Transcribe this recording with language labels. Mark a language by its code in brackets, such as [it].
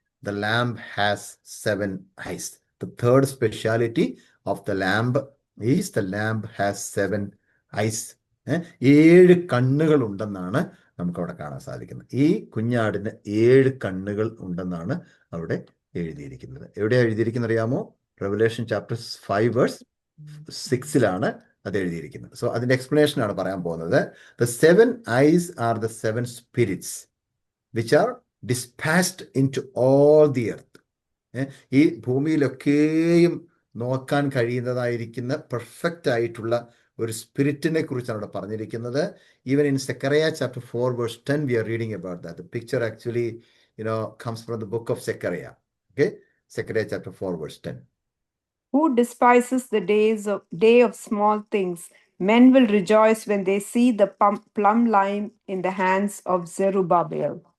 [en] The lamb has 7 eyes. The third speciality of the lamb is the lamb has 7 eyes. [ml] 7 കണ്ണുകൾ ഉണ്ടെന്നാണ് നമുക്ക് അവിടെ കാണാൻ സാധിക്കുന്നത്. ഈ കുഞ്ഞാടിന് 7 കണ്ണുകൾ ഉണ്ടെന്നാണ് അവിടെ എഴുതിയിരിക്കുന്നത്. എവിടെയാണ് എഴുതിയിരിക്കുന്നത് അറിയാമോ? [en] Revelation chapter 5 verse 6-ലാണ് [ml] അത് എഴുതിയിരിക്കുന്നത്. സോ അതിന്റെ എക്സ്പ്ലനേഷൻ ആണ് പറയാൻ പോകുന്നത്. [en] The 7 eyes are the 7 spirits which are dispatched into all the earth. [ml] ഈ ഭൂമിയിലൊക്കെയും നോക്കാൻ കഴിയുന്നതായിരിക്കുന്ന പെർഫെക്റ്റ് ആയിട്ടുള്ള ഒരു സ്പിരിറ്റിനെ കുറിച്ചാണ് അവിടെ പറഞ്ഞിരിക്കുന്നത്. [en] Even in Zechariah chapter 4 verse 10 we are reading about that. The picture actually comes from the book of Zechariah. Okay, Zechariah chapter 4 verse 10. Who despises the day of small things? Men will rejoice when they see the plumb line in the hands of Zerubbabel.